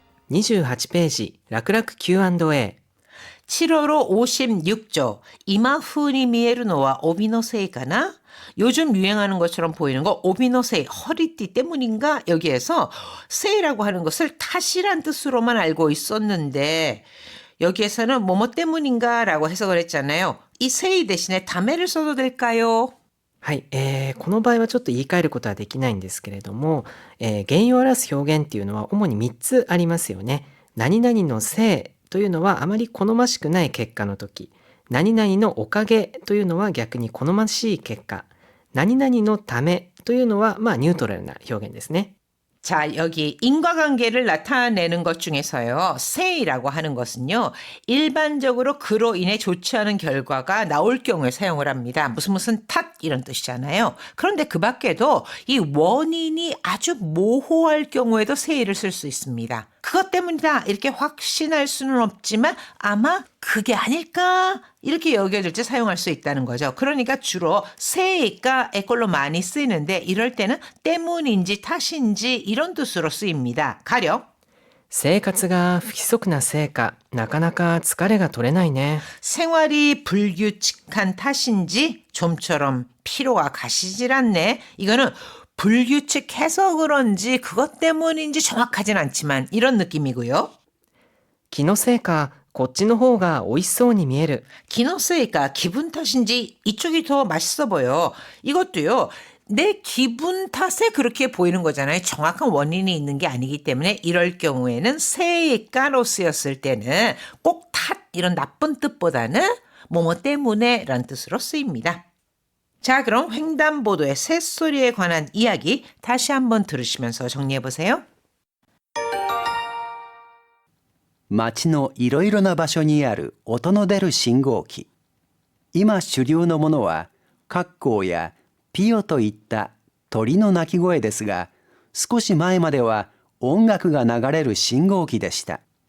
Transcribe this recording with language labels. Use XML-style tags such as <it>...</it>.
<ja>28ページ、楽々 Q&A。</ja> <ko>7월호 56조.</ko> <ja>今風に見えるのは帯のせいかな?</ja> <ko>요즘 유행하는 것처럼 보이는 거 오비노세이 허리띠 때문인가? 여기에서 세이라고 하는 것을 탓이란 뜻으로만 알고 있었는데 여기에서는 뭐뭐 때문인가 라고 해석을 했잖아요. 이 세이 대신에 다메를 써도 될까요?</ko> <ja>はい、この場合はちょっと言い換えることはできないんですけれども、原因を表す表現っていうのは主に3つありますよね。何々のせいというのはあまり好ましくない結果の時、何々のおかげというのは逆に好ましい結果、何々のためというのはニュートラルな表現ですね。</ja> <ko>자, 여기 인과관계를 나타내는 것 중에서요. say라고 하는 것은요. 일반적으로 그로 인해 좋지 않은 결과가 나올 경우에 사용을 합니다. 무슨 탓 이런 뜻이잖아요. 그런데 그 밖에도 이 원인이 아주 모호할 경우에도 say를 쓸 수 있습니다. 그것 때문이다 이렇게 확신할 수는 없지만 아마 그게 아닐까 이렇게 여겨질 때 사용할 수 있다는 거죠. 그러니까 주로 say가 에꼴로 많이 쓰이는데 이럴 때는 때문인지 탓인지 이런 뜻으로 쓰입니다. 가령</ko> <ja>生活が不規則なせいか、なかなか疲れが取れないね。</ja> <ko>생활이 불규칙한 탓인지 좀처럼 피로가 가시질 않네. 이거는 불규칙해서 그런지 그것 때문인지 정확하진 않지만 이런 느낌이고요.</ko> <ja>気のせいか、こっちの方が美味しそうに見える。</ja> <ko>기노스니까 기분 탓인지 이쪽이 더 맛있어 보여. 이것도요. 내 기분 탓에 그렇게 보이는 거잖아요. 정확한 원인이 있는 게 아니기 때문에 이럴 경우에는 세이가로 쓰였을 때는 꼭 탓 이런 나쁜 뜻보다는 뭐뭐 때문에 라는 뜻으로 쓰입니다. 자, 그럼 횡단보도의 새소리에 관한 이야기 다시 한번 들으시면서 정리해 보세요.</ko> <ja>街のいろいろな場所にある音の出る信号機。今主流のものはカッコウやピヨといった鳥の鳴き声ですが、少し前までは音楽が流れる信号機でした。</ja>